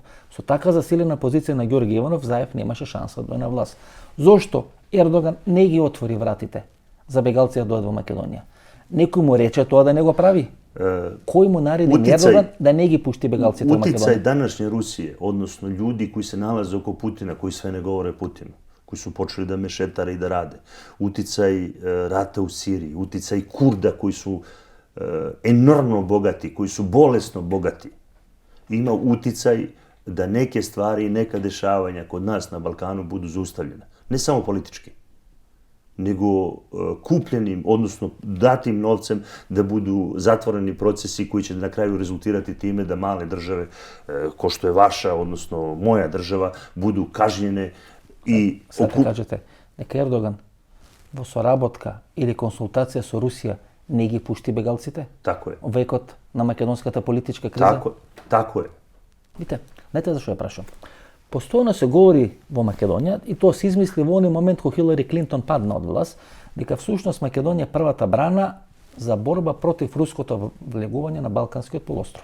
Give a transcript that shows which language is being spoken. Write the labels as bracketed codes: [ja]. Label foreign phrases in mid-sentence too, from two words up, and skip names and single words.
[mk] Со така засилена позиција на Ѓорги Иванов, Заев немаше шанса да дојде на власт. Зошто Ердоган не ги отвори вратите за бегалци да дојдат во Македонија? Некој му рече тоа да не го прави. Кој му нареди Ердоган да не ги пушти бегалците во Македонија? [sr] Uticaj današnje Rusije, odnosno ljudi koji se nalaze oko Putina, koji sve ne govore Putinu, koji su počeli da mešetare i da rade. Uticaj rata u Siriji, uticaj Kurda koji su enormno bogati, koji su bolesno bogati. Ima uticaj da neke stvari i neka dešavanja kod nas na Balkanu budu zaustavljena. Ne samo politički, nego kupljenim, odnosno datim novcem da budu zatvoreni procesi koji će na kraju rezultirati time da male države, ko što je vaša, odnosno moja država, budu kažnjene. Sad te kažete, neka [mk] Ердоган во соработка или консултација со Русија не ги пушти бегалците? [sr] Тако е. [mk] Векот на македонската политичка криза? [sr] Тако е. [mk] Видите, знаете зашо ја прашам? Постојано се говори во Македонија, и тоа се измисли во оној момент кога Хилари Клинтон падна од власт, дека всушност Македонија е првата брана за борба против руското влегување на Балканскиот полуостров.